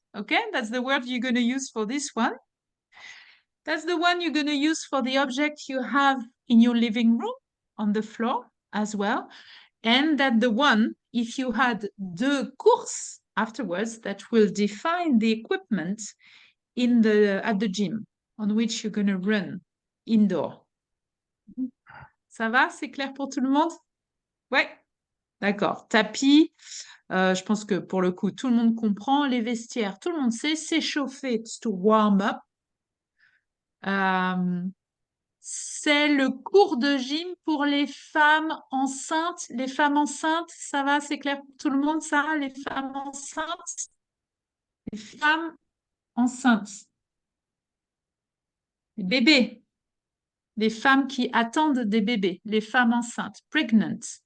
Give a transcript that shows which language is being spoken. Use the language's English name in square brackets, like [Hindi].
[English] Okay, that's the word you're going to use for this one. That's the one you're going to use for the object you have in your living room on the floor as well. And that the one, if you had de course afterwards, that will define the equipment at the gym on which you're going to run indoor. [French] Ça va? C'est clair pour tout le monde? Ouais. D'accord. Tapis, je pense que pour le coup, tout le monde comprend. Les vestiaires, tout le monde sait. [English] S'échauffer, it's to warm up. [French] C'est le cours de gym pour les femmes enceintes. Les femmes enceintes, ça va? C'est clair pour tout le monde, ça? Les femmes enceintes? Les femmes enceintes. Les bébés. Les femmes qui attendent des bébés. Les femmes enceintes. Pregnant.